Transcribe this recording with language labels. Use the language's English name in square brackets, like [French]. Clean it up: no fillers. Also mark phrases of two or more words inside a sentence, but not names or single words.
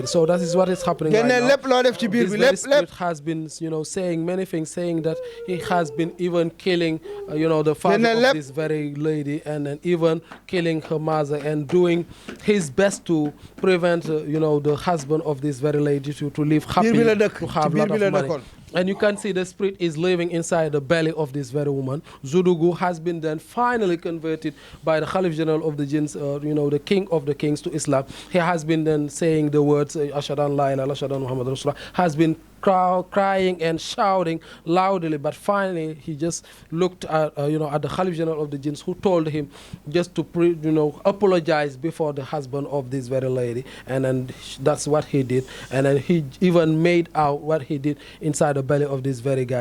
[English] So that is what is happening right now. This very spirit has been, you know, saying many things, saying that he has been even killing, you know, the father of this very lady and then even killing her mother and doing his best to prevent, you know, the husband of this very lady to live happy, to have a lot of money. And you can see the spirit is living inside the belly of this very woman. Zudugu has been then finally converted by the Khalif General of the jinns, you know, the king of the kings to Islam. He has been then saying the words, [Arabic] أشهد أن لا إله إلا الله، أشهد أن محمدا رسول الله, [English] has been crying and shouting loudly, but finally he just looked at, you know, at the Khalif General of the jinns, who told him just to, you know, apologize before the husband of this very lady, and then that's what he did, and then he even made out what he did inside the belly of this very guy.